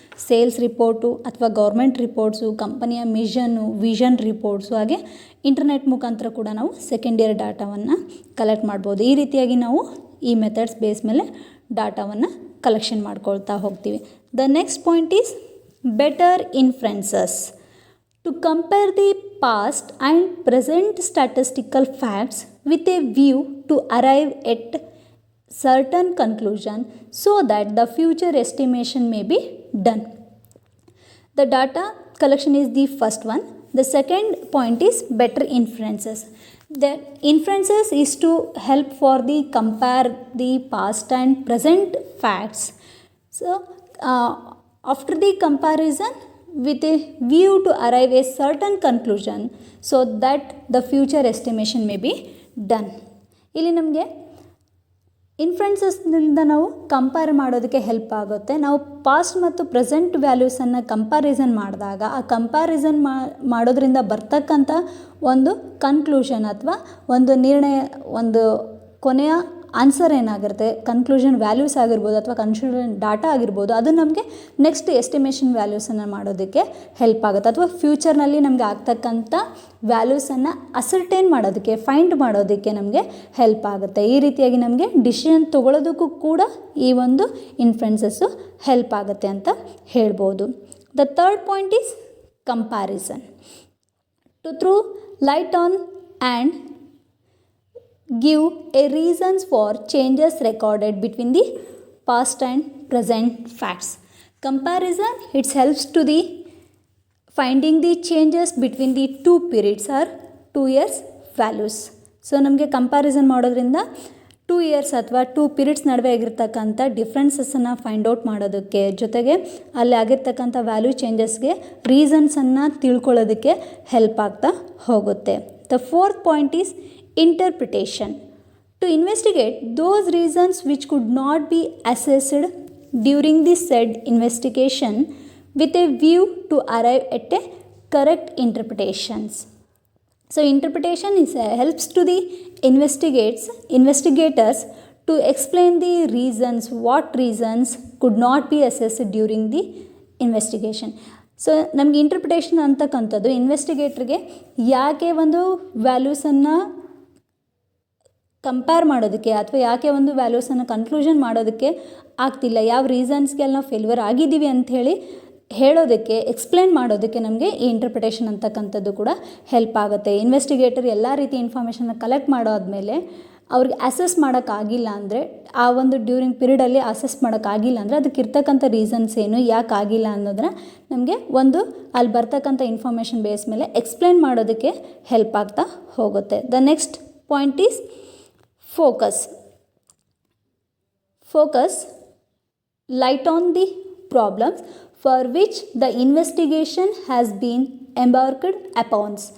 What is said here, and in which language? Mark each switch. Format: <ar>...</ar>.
<kn>Sales report ಅಥವಾ government reports, ಕಂಪನಿಯ ಮಿಷನ್ನು, vision reports, ಹಾಗೆ ಇಂಟರ್ನೆಟ್ ಮುಖಾಂತರ ಕೂಡ ನಾವು ಸೆಕೆಂಡರಿ ಡಾಟಾವನ್ನು ಕಲೆಕ್ಟ್ ಮಾಡ್ಬೋದು. ಈ ರೀತಿಯಾಗಿ ನಾವು ಈ ಮೆಥಡ್ಸ್ ಬೇಸ್ ಮೇಲೆ ಡಾಟಾವನ್ನು ಕಲೆಕ್ಷನ್ ಮಾಡ್ಕೊಳ್ತಾ ಹೋಗ್ತೀವಿ.</kn> <en>The next point is better inferences. To compare the past and present statistical facts with a view to arrive at certain conclusion so that the future estimation may be done. The data collection is the first one. The second point is better inferences. The inferences is to help for the compare the past and present facts. So after the comparison with a view to arrive a certain conclusion so that the future estimation may be done.</en> <kn>ಇಲ್ಲಿ ನಮಗೆ ಇನ್ಫ್ರೆನ್ಸಸ್ನಿಂದ ನಾವು compare ಮಾಡೋದಕ್ಕೆ help ಆಗುತ್ತೆ. ನಾವು past ಮತ್ತು present ವ್ಯಾಲ್ಯೂಸನ್ನು comparison ಮಾಡಿದಾಗ ಆ comparison ಮಾಡೋದ್ರಿಂದ ಬರ್ತಕ್ಕಂಥ ಒಂದು ಕನ್ಕ್ಲೂಷನ್ ಅಥವಾ ಒಂದು ನಿರ್ಣಯ, ಒಂದು ಕೊನೆಯ ಆನ್ಸರ್ ಏನಾಗಿರುತ್ತೆ, ಕನ್ಕ್ಲೂಷನ್ ವ್ಯಾಲ್ಯೂಸ್ ಆಗಿರ್ಬೋದು ಅಥವಾ ಕನ್ಕ್ಲೂಷನ್ ಡಾಟಾ ಆಗಿರ್ಬೋದು, ಅದು ನಮಗೆ ನೆಕ್ಸ್ಟ್ ಎಸ್ಟಿಮೇಷನ್ ವ್ಯಾಲ್ಯೂಸನ್ನು ಮಾಡೋದಕ್ಕೆ ಹೆಲ್ಪ್ ಆಗುತ್ತೆ. ಅಥವಾ ಫ್ಯೂಚರ್ನಲ್ಲಿ ನಮಗೆ ಆಗ್ತಕ್ಕಂಥ ವ್ಯಾಲ್ಯೂಸನ್ನು ಅಸರ್ಟೈನ್ ಮಾಡೋದಕ್ಕೆ, ಫೈಂಡ್ ಮಾಡೋದಕ್ಕೆ ನಮಗೆ ಹೆಲ್ಪ್ ಆಗುತ್ತೆ. ಈ ರೀತಿಯಾಗಿ ನಮಗೆ ಡಿಸಿಷನ್ ತೊಗೊಳೋದಕ್ಕೂ ಕೂಡ ಈ ಒಂದು ಇನ್ಫ್ಲುಯೆನ್ಸಸ್ಸು ಹೆಲ್ಪ್ ಆಗುತ್ತೆ ಅಂತ ಹೇಳ್ಬೋದು.</kn> <en>The third point is comparison. To throw light on and give a reasons for changes recorded between the past and present facts. Comparison, it helps to the finding the changes between the two periods or 2 years values.</en> <kn>So ನಮಗೆ comparison ಮಾಡೋದ್ರಿಂದ 2 years ಅಥವಾ 2 periods ನಡುವೆ ಆಗಿರ್ತಕ್ಕಂಥ ಡಿಫ್ರೆನ್ಸಸ್ಸನ್ನು find out ಮಾಡೋದಕ್ಕೆ, ಜೊತೆಗೆ ಅಲ್ಲಿ ಆಗಿರ್ತಕ್ಕಂಥ value ಚೇಂಜಸ್ಗೆ ರೀಸನ್ಸನ್ನು ತಿಳ್ಕೊಳ್ಳೋದಕ್ಕೆ ಹೆಲ್ಪ್ ಆಗ್ತಾ ಹೋಗುತ್ತೆ.</kn> <en>The fourth point is interpretation. To investigate those reasons which could not be assessed during the said investigation with a view to arrive at a correct interpretations. So interpretation helps to the investigators to explain the reasons, what reasons could not be assessed during the investigation.</en> <kn>So ನಮಗೆ interpretation ಅಂತಕ್ಕಂಥದ್ದು ಇನ್ವೆಸ್ಟಿಗೇಟ್ರಿಗೆ ಯಾಕೆ ಒಂದು ವ್ಯಾಲ್ಯೂಸನ್ನು compare ಮಾಡೋದಕ್ಕೆ ಅಥವಾ ಯಾಕೆ ಒಂದು ವ್ಯಾಲ್ಯೂಸನ್ನು conclusion ಮಾಡೋದಕ್ಕೆ ಆಗ್ತಿಲ್ಲ, ಯಾವ ರೀಸನ್ಸ್ಗೆಲ್ಲ ನಾವು ಫೇಲ್ಯೂರ್ ಆಗಿದ್ದೀವಿ ಅಂಥೇಳಿ ಹೇಳೋದಕ್ಕೆ, ಎಕ್ಸ್ಪ್ಲೇನ್ ಮಾಡೋದಕ್ಕೆ ನಮಗೆ ಈ ಇಂಟರ್ಪ್ರಿಟೇಷನ್ ಅಂತಕ್ಕಂಥದ್ದು ಕೂಡ ಹೆಲ್ಪ್ ಆಗುತ್ತೆ. ಇನ್ವೆಸ್ಟಿಗೇಟರ್ ಎಲ್ಲ ರೀತಿ ಇನ್ಫಾರ್ಮೇಷನ್ನ ಕಲೆಕ್ಟ್ ಮಾಡಾದ್ಮೇಲೆ ಅವ್ರಿಗೆ ಅಸೆಸ್ ಮಾಡೋಕ್ಕಾಗಿಲ್ಲ ಅಂದರೆ, ಆ ಒಂದು ಡ್ಯೂರಿಂಗ್ ಪೀರಿಯಡಲ್ಲಿ ಅಸೆಸ್ ಮಾಡೋಕ್ಕಾಗಿಲ್ಲ ಅಂದರೆ ಅದಕ್ಕೆ ಇರ್ತಕ್ಕಂಥ ರೀಸನ್ಸ್ ಏನು, ಯಾಕೆ ಆಗಿಲ್ಲ ಅನ್ನೋದನ್ನ ನಮಗೆ ಒಂದು ಅಲ್ಲಿ ಬರ್ತಕ್ಕಂಥ ಇನ್ಫಾರ್ಮೇಷನ್ ಬೇಸ್ ಮೇಲೆ ಎಕ್ಸ್ಪ್ಲೇನ್ ಮಾಡೋದಕ್ಕೆ ಹೆಲ್ಪ್ ಆಗ್ತಾ ಹೋಗುತ್ತೆ.</kn> <en>The next point is focus. Focus light on the problems for which the investigation has been embarked upon.</en>